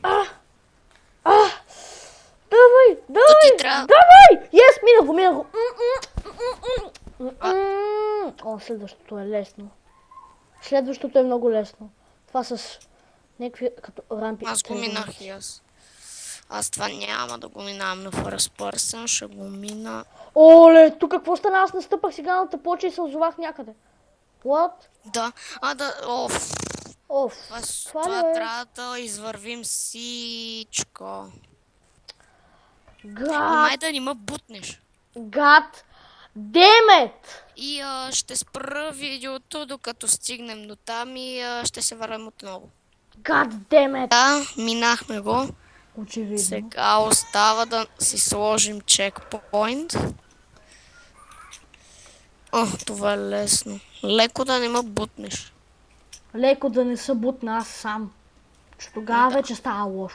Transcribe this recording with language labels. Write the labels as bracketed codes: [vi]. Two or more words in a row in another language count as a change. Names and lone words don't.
[bg] Давай! Минах го. Следващото е лесно. Следващото е много лесно. Това с някакви като рампи. Аз го минах и аз. Аз това няма да го минавам на [en] first person, [bg] ще го мина. Оле, тук какво стана? Аз настъпах сигналната плоча и се озовах някъде. [en] What? [bg] Да, това трябва да извървим всичко. Май да не ме бутнеш. [en] God damn it! [bg] И ще спра видеото, докато стигнем до там и ще се върнем отново. [en] God damn it! [bg] Да, минахме го. Очевидно. Сега остава да си сложим чекпоинт. Това е лесно. Леко да не ме бутнеш. Леко да не се бутна аз сам. Че тогава вече става лошо.